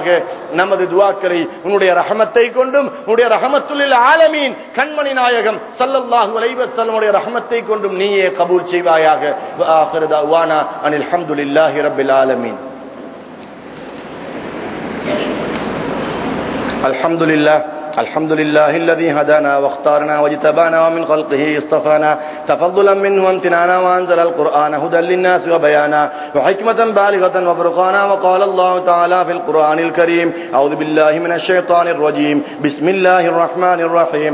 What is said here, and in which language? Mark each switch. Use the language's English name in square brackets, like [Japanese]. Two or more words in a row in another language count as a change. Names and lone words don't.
[Tamil] நமது துஆக்களை உன்னுடைய ரஹமத்தை கொண்டும், உன்னுடைய [Arabic] رحمة العالمين [Tamil] கண்மணி நாயகம் [Arabic] صلى الله عليه وسلم [Tamil] உடைய ரஹமத்தை கொண்டும் நீயே கபூல் செய்வாயாக. [Arabic] وآخر دعوانا أن الحمد لله رب العالمين. அல்ஹம்துலில்லாஹ் الحمد لله الذي هدانا واختارنا واجتبانا ومن خلقه اصطفانا تفضلا منه وامتنانا وانزل القرآن هدى للناس وبيانا وحكمة بالغة وفرقانا. وقال الله تعالى في القرآن الكريم: أعوذ بالله من الشيطان الرجيم، بسم الله الرحمن الرحيم.